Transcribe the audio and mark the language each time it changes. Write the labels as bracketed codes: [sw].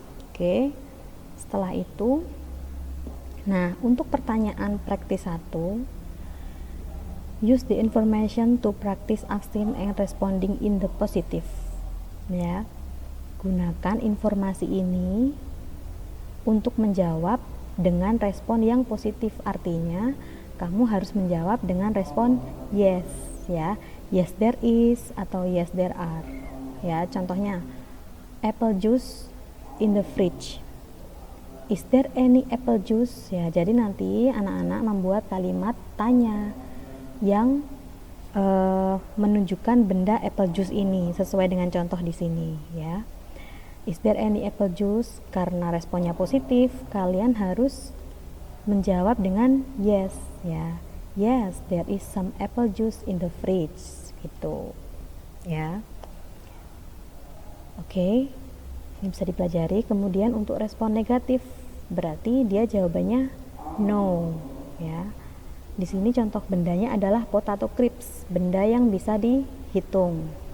[id] Oke. Setelah itu, nah, untuk pertanyaan praktis 1, [en] use the information to practice asking and responding in the positive. [id] Ya, gunakan informasi ini untuk menjawab dengan respon yang positif. Artinya kamu harus menjawab dengan respon yes, ya. [en] Yes there is atau yes there are. [id] Ya, contohnya [en] apple juice in the fridge. Is there any apple juice? [id] Ya, jadi nanti anak-anak membuat kalimat tanya yang menunjukkan benda apple juice ini sesuai dengan contoh di sini, ya. [en] Is there any apple juice? [id] Karena responnya positif, kalian harus menjawab dengan yes, ya. [en] Yes, there is some apple juice in the fridge, [id] gitu, ya. Oke, ini bisa dipelajari. Kemudian untuk respon negatif, berarti dia jawabannya no, ya. Di sini contoh bendanya adalah potato crisps, benda yang bisa dihitung.